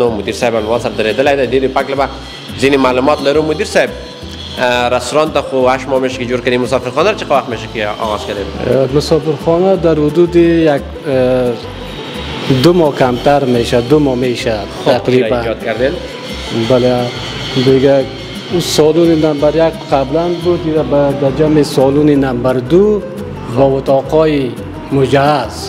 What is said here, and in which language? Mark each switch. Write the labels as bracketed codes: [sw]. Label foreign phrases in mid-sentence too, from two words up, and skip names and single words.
[ps] نو مدیر صاحب هم ورسره درېدلی دی. ډېرې په هکله به ځینې معلومات لرو. مدیر صاحب رستوران ته خو [fa] 8 ماه میشه که جور کردیم. مسافرخانه رو چه وقت میشه که آغاز کردیم؟ مسافرخانه در حدود 2 ماه کمتر میشه، 2 ماه میشه تقریبا. ایجاد کردین؟ بله دیگه. سالون نمبر 1 قبلا بود، در جمع سالون نمبر 2 با اتاقای مجهز.